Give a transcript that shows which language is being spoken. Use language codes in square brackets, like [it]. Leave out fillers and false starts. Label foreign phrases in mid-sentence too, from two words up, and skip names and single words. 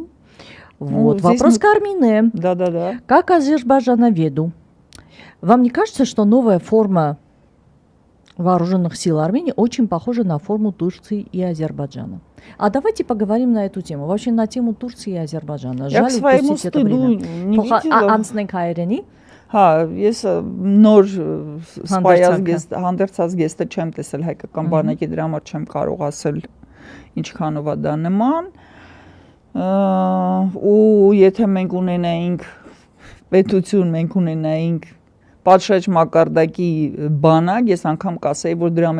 [ru] Вот, вопрос к Армине. Да. Как азербайджановеду, вам не кажется, что новая форма вооруженных сил Армении очень похожа на форму Турции и Азербайджана? А давайте поговорим на эту тему, вообще на тему Турции и Азербайджана. Жаль упустить это время. [hy] Անցնենք հայերենի. Ես նոր հանդերձած գեստը չեմ տեսել հայկական բանակի, դրա համար չեմ կարող ասել ինչքանով է դա նման, ու եթե մենք ունենայինք պետություն, մենք ունենայինք պատշաճ մակարդակի բանակ, ես անգամ կասեի, որ դրա